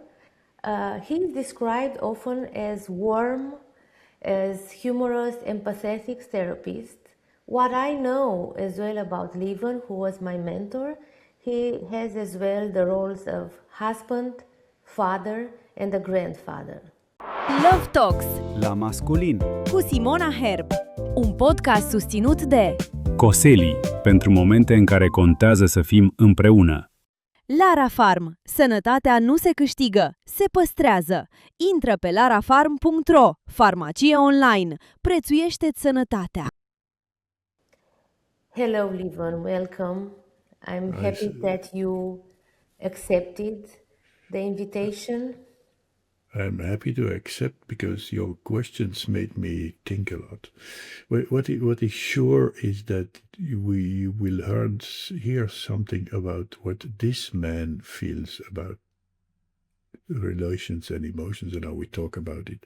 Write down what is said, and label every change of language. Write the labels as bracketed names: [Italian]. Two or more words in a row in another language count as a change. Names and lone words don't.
[English] He is described often as warm, as humorous, empathetic therapist. What I know as well about Lieven, who was my mentor, he has as well the roles of husband, father, and a grandfather. [Romanian] Love Talks La Masculin cu Simona Herb, un podcast susținut de Coseli, pentru momente în care contează să fim împreună. Lara Farm. Sănătatea nu se câștigă, se păstrează. Intră pe larafarm.ro, farmacie online. Prețuiește-ți sănătatea. [English] Hello, Lieven, welcome. I'm happy that you accepted the invitation. I'm happy to accept because your questions made me think a lot. What is sure is that we will hear something about what this man feels about relations and emotions and how we talk about it.